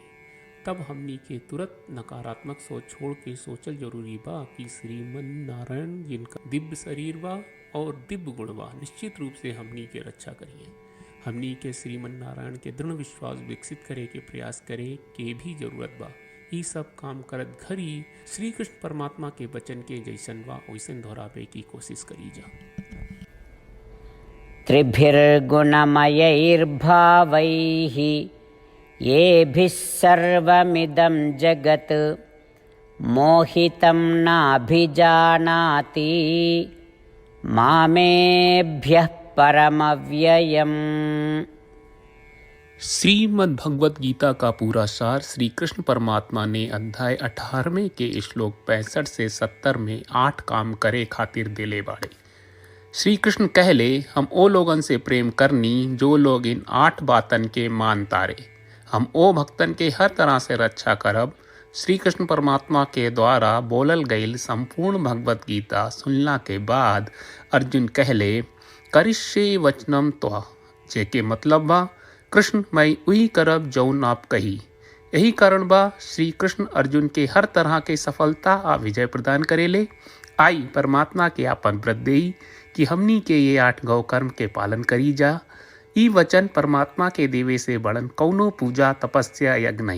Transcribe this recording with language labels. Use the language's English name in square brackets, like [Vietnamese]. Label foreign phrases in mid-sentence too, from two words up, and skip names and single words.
[Bhojpuri] तब हमनी के तुरंत नकारात्मक सोच छोड़ के सोचल जरूरी बा कि श्रीमन नारायण जिनका दिव्य शरीर बा और दिव्य गुण बा निश्चित रूप से हमनी के रक्षा करिए। हमनी के श्रीमन नारायण के दृढ़ विश्वास विकसित करे के प्रयास करे के भी जरूरत बा। ई सब काम करत घरी श्री कृष्ण परमात्मा के वचन के जैसन बा वैसन दोहरावे की कोशिश करी जा। [Sanskrit] त्रिभिर्गुणमयैर्भावैः येभिः सर्वमिदं जगत् मोहितं नाभिजानाति मामेभ्यः परमव्ययम्। [Bhojpuri] श्रीमद् भगवत गीता का पूरा सार श्री कृष्ण परमात्मा ने अध्याय 18वें के श्लोक 65 से 70 में 8 काम करे खातिर देले बाड़े। श्री कृष्ण कहले हम ओ लोगन से प्रेम करनी जो लोग इन 8 बातन के मान तारे। हम ओ भक्तन के हर तरह से रक्षा करब। श्री कृष्ण परमात्मा के द्वारा बोलल गईल संपूर्ण भगवत गीता सुनला के बाद अर्जुन कहले [Sanskrit] करिष्ये वचनम त्वा, [Bhojpuri] जेके मतलब बा कृष्ण मैं वही करब जौन आप कही। यही कारण बा श्री कृष्ण अर्जुन के हर तरह के सफलता आ विजय प्रदान करेले। आई परमात्मा के आपन व्रत देई कि हमनी के ये 8 गौ कर्म के पालन करी जा। ई वचन परमात्मा के देवे से बड़न कौनो पूजा तपस्या यज्ञ नहीं।